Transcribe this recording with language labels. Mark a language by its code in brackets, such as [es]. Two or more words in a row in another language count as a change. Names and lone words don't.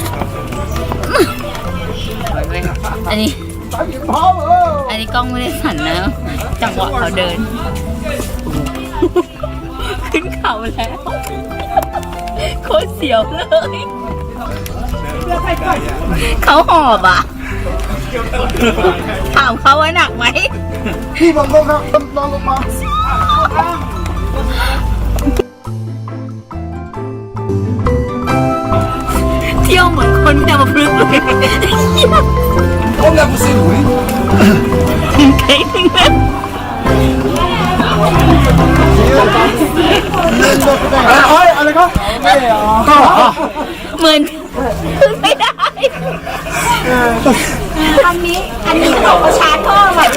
[th] อันนี้กล้องไม่ได้สั่นนะจังหวะเขาเดิน ขึ้นเขาแล้วโคตรเสียวเลยเขาหอบอ่ะ ถามเขาไว้หนักไหม พี่บังคับครับนอนลงมา เที่ยวเหมือนคนไม่ได้มาพลึกเลย [zh] 我那不是路的。 [th] เก่งเลย อะไรครับไม่เหรอ เหมือนขึ้นไม่ได้ อันนี้บอกว่าชาร์จเพิ่มอ่ะ